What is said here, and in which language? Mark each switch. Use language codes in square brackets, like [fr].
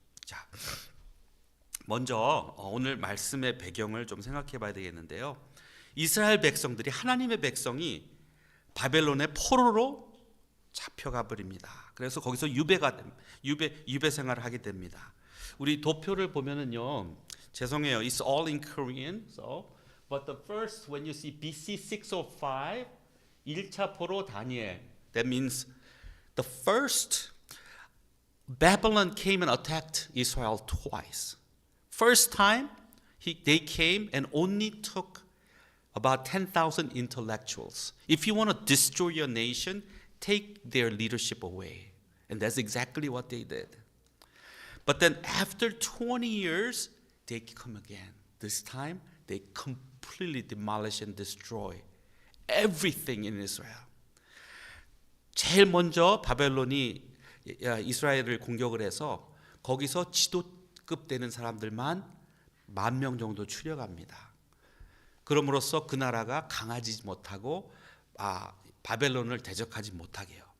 [ko] 자, 먼저 오늘 말씀의 배경을 좀 생각해 봐야 되겠는데요. 이스라엘 백성들이, 하나님의 백성이 바벨론의 포로로 잡혀가 버립니다. 그래서 거기서 유배 생활을 하게 됩니다. 우리 도표를 보면은요, 죄송해요, [en] it's all in Korean. So, but the first, when you see BC 605, [ko] 1차 포로 다니엘, [en] that means the first Babylon came and attacked Israel twice. First time they came and only took about 10,000 intellectuals. If you want to destroy your nation, take their leadership away. And that's exactly what they did. But then after 20 years, they come again. This time, they completely demolish and destroy everything in Israel. [ko] 제일 먼저 바벨론이 이스라엘을 공격을 해서 거기서 지도급 되는 사람들만 10,000명 정도 추려갑니다. 그럼으로써 그 나라가 강하지 못하고 바벨론을 대적하지 못하게 해요.